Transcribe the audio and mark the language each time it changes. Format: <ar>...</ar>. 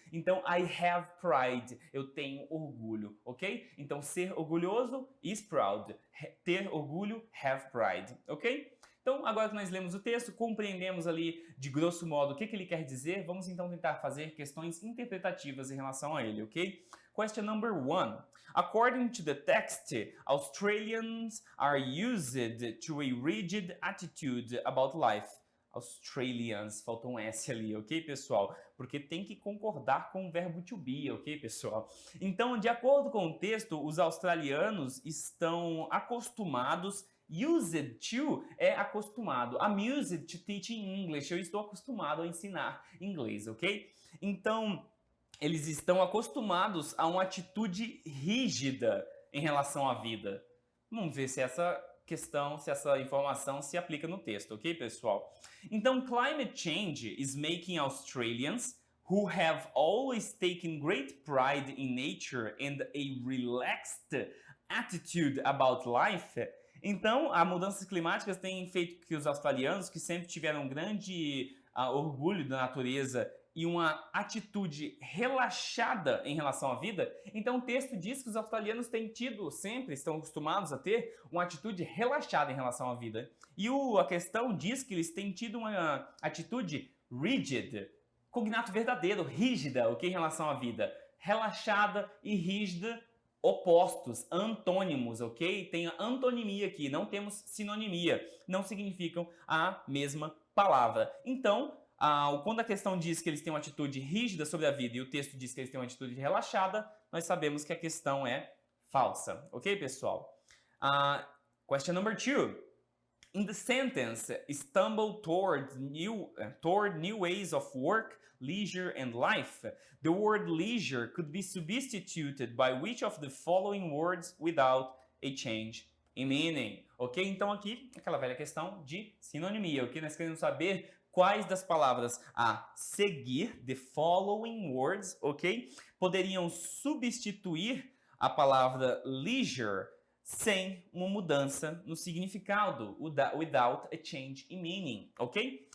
<pt>Então,</pt> <en>I have pride,</en> <pt>eu tenho orgulho, ok? Então, ser orgulhoso</pt> <en>is proud,</en> <pt>ter orgulho,</pt> <en>have pride,</en> <pt>ok? Então, agora que nós lemos o texto, compreendemos ali de grosso modo o que ele quer dizer, vamos então tentar fazer questões interpretativas em relação a ele, ok?</pt> <en>Question number 1. According to the text, Australians are used to a rigid attitude about life.</en> <pt>Australians, faltou um S ali, ok, pessoal? Porque tem que concordar com o verbo to be, ok, pessoal? Então, de acordo com o texto, os australianos estão acostumados. Used to é acostumado.</pt> <en>I'm used to teaching English.</en> <pt>Eu estou acostumado a ensinar inglês, ok? Então, eles estão acostumados a uma atitude rígida em relação à vida. Vamos ver se essa questão, se essa informação se aplica no texto, ok, pessoal?</pt> <en>Então, climate change is making Australians who have always taken great pride in nature and a relaxed attitude about life.</en> <pt>Então, as mudanças climáticas têm feito que os australianos, que sempre tiveram um grande orgulho da natureza e uma atitude relaxada em relação à vida, então o texto diz que os australianos têm tido, sempre estão acostumados a ter, uma atitude relaxada em relação à vida. E a questão diz que eles têm tido uma atitude rigid, cognato verdadeiro, rígida, ok, em relação à vida. Relaxada e rígida, opostos, antônimos, ok? Tem a antonimia aqui, não temos sinonimia, não significam a mesma palavra. Então, quando a questão diz que eles têm uma atitude rígida sobre a vida e o texto diz que eles têm uma atitude relaxada, nós sabemos que a questão é falsa, ok, pessoal?</pt> <en>Question number 2. In the sentence, stumble toward new ways of work, leisure and life, the word leisure could be substituted by which of the following words without a change in meaning, ok?</en> <pt>Então aqui, aquela velha questão de sinonimia, ok? Nós queremos saber quais das palavras a seguir,</pt> <en>the following words,</en> <pt>ok? Poderiam substituir a palavra leisure sem uma mudança no significado,</pt> <en>without a change in meaning,</en> <pt>ok?</pt>